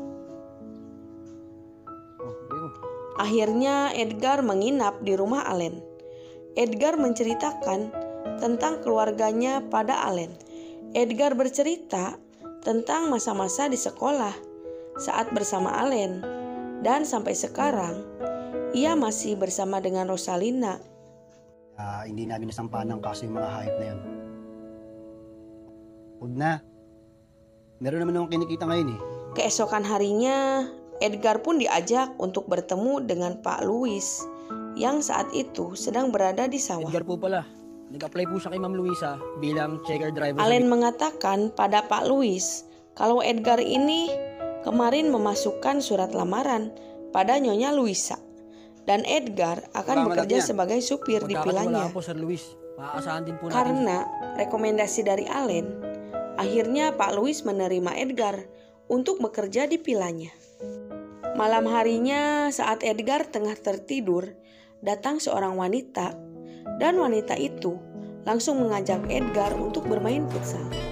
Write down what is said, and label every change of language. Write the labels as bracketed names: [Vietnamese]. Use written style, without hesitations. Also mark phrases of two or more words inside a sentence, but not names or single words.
[Indonesian] Akhirnya Edgar menginap di rumah Allen. Edgar menceritakan tentang keluarganya pada Allen. Edgar bercerita tentang masa-masa di sekolah saat bersama Allen dan sampai sekarang ia masih bersama dengan Rosalina. [Filipino] hindi namin nasampahan ng kaso yung mga hayop na yun. Huwag na. Meron naman akong kinikita ngayon eh. [Indonesian] Keesokan harinya, Edgar pun diajak untuk bertemu dengan Pak Luis yang saat itu sedang berada di sawah. [Filipino] Edgar po pala. Nag-apply po siya kay Ma'am Luisa bilang [English] checker driver. [Indonesian] Allen mengatakan pada Pak Luis kalau Edgar ini kemarin memasukkan surat lamaran pada Nyonya Luisa dan Edgar akan bekerja sebagai supir di vilanya. [Filipino] Po, Sir Luis. Maaasahan din po natin. [Indonesian] Karena rekomendasi dari Allen, akhirnya Pak Luis menerima Edgar untuk bekerja di vilanya. Malam harinya saat Edgar tengah tertidur, datang seorang wanita dan wanita itu langsung mengajak Edgar untuk bermain futsal.